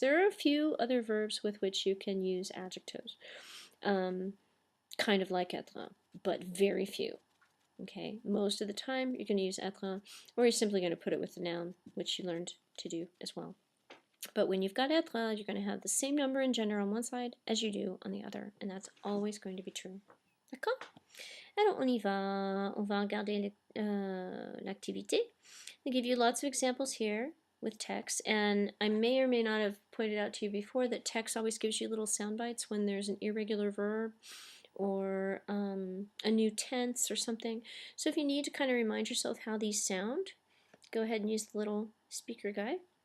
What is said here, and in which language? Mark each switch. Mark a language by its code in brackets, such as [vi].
[en] There are a few other verbs with which you can use adjectives, kind of like être, but very few. Okay, most of the time you're going to use être, or you're simply going to put it with the noun, which you learned to do as well. But when you've got être, you're going to have the same number and gender on one side as you do on the other, and that's always going to be true. [fr] D'accord? Alors on y va. On va regarder l'activité. [en] I give you lots of examples here with text, and I may or may not have pointed out to you before that text always gives you little sound bites when there's an irregular verb or a new tense or something. So if you need to kind of remind yourself how these sound, go ahead and use the little speaker guide.